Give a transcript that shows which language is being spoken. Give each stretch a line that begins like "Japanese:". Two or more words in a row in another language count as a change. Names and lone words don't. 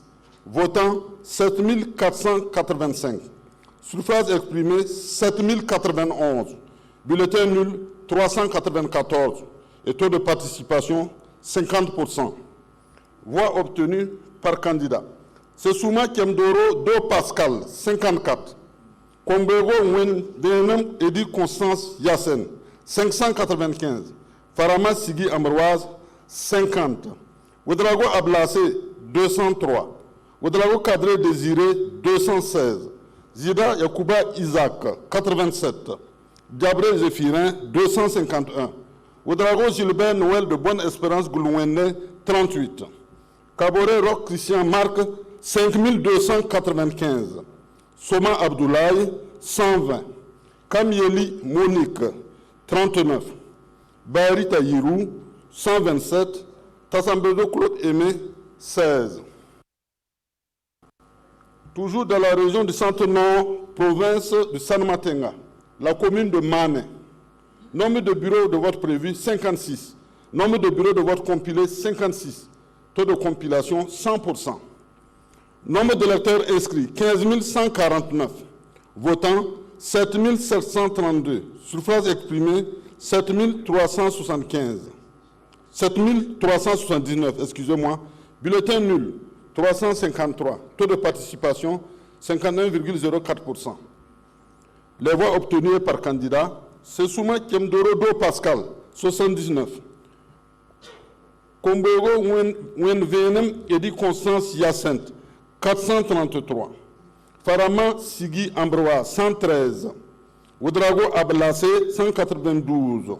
French: Votants, 7 485. Suffrages exprimés, 7 091. Bulletins nuls, 394. Et taux de participation, 50%. Voix obtenues par candidat. Sesouma Kemdoro Do Pascal, 54. Kombego Wen Denam Edi Constance Yassen, 595. Farama Sigui Ambroise, 50. Ouedraogo Ablacé, 203. Ouedraogo Cadré Désiré, 216. Zida Yacouba Isaac, 87. Diabré Zéphirin, 251. Ouedraogo Gilbert Noël de Bonne Espérance Goulouené, 38. Kaboré Roch Christian Marc, 5295. Soma Abdoulaye, 120. Kamieli Monique, 39. Bari Taïrou, 127. Tassambedo Claude Aimé, 16. Toujours dans la région du Centre-Nord, province de Sanmatenga, la commune de Mané. Nombre de bureaux de vote prévus, 56. Nombre de bureaux de vote compilés, 56. Taux de compilation, 100%. Nombre d'électeurs inscrits, 15 149. Votants, 7 732. Suffrages exprimés, 7 375. 7 379, excusez-moi. Bulletins nuls, 353. Taux de participation, 51,04%. Les voix obtenues par candidat, Sesouma Kemdoro Do Pascal, 79. Kombego Wenvenem Edi Constance Yacinthe, 433. Farama Sigui Ambroise, 113. Ouedraogo Ablacé, 192.